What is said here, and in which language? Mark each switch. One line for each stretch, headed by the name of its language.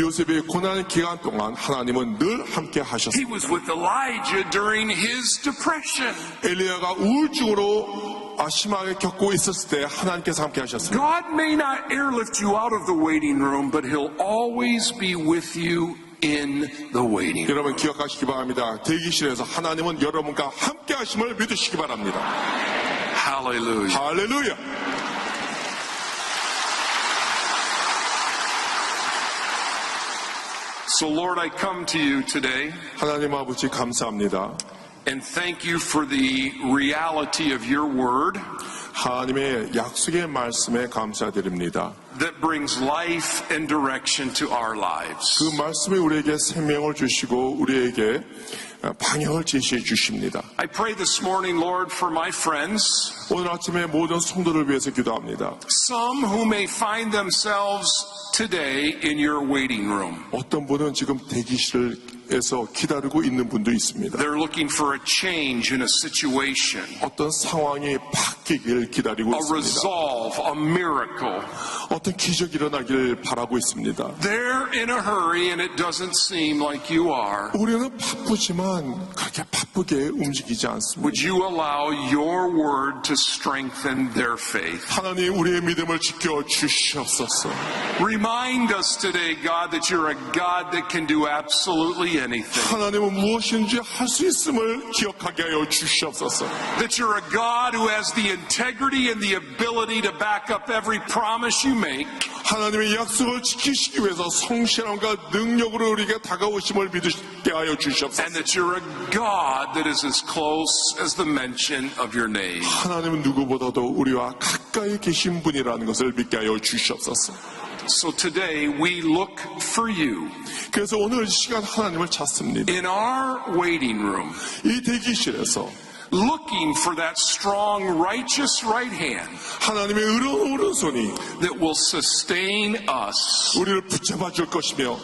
Korean: 요셉의 고난 기간 동안 하나님은 늘 함께 하셨습니다.
English: He was with Elijah during his depression.
Korean: 엘리야가 우울증으로 심하게 겪고 있었을 때 하나님께서 함께 하셨습니다.
English: God may not airlift you out of the waiting room, but he'll always be with you in the waiting room.
Korean: 여러분 기억하시기 바랍니다. 대기실에서 하나님은 여러분과 함께 하심을 믿으시기 바랍니다.
English: Hallelujah.
Korean: 할렐루야.
English: So Lord, I come to you today
Korean: 하나님 아버지 감사합니다.
English: and thank you for the reality of your word
Korean: 하나님의 약속의 말씀에 감사드립니다.
English: that brings life and direction to our lives.
Korean: 그 말씀이 우리에게 생명을 주시고 우리에게 방향을 제시해 주십니다.
English: I pray this morning, Lord, for my friends,
Korean: 오늘 아침에 모든 성도를 위해서 기도합니다.
English: some who may find themselves today in your waiting room.
Korean: 어떤 분은 지금 대기실에서 기다리고 있는 분도 있습니다.
English: They're looking for a change in a situation,
Korean: 어떤 상황이 바뀌길 기다리고
English: a
Korean: 있습니다.
English: resolve, a miracle.
Korean: 어떤 기적이 일어나길 바라고 있습니다.
English: They're in a hurry and it doesn't seem like you are.
Korean: 우리는 바쁘지만 그렇게 바쁘게 움직이지 않습니다.
English: Would you allow your word to strengthen their faith?
Korean: 하나님 우리의 믿음을 지켜 주시옵소서.
English: Remind us today, God, that you're a God that can do absolutely anything.
Korean: 하나님은 무엇인지 할 수 있음을 기억하게 하여 주시옵소서.
English: That you're a God who has the integrity and the ability to back up every promise you make.
Korean: 하나님의 약속을 지키시기 위해서 성실함과 능력으로 우리에게 다가오심을 믿게 하여 주시옵소서.
English: And that you're a God that is as close as the mention of your name.
Korean: 하나님은 누구보다도 우리와 가까이 계신 분이라는 것을 믿게 하여 주시옵소서.
English: So today we look for you
Korean: 그래서 오늘 이 시간 하나님을 찾습니다.
English: in our waiting room,
Korean: 이 대기실에서
English: looking for that strong, righteous right hand
Korean: 하나님의 의로운 오른손이
English: that will sustain us
Korean: 우리를 붙잡아 줄 것이며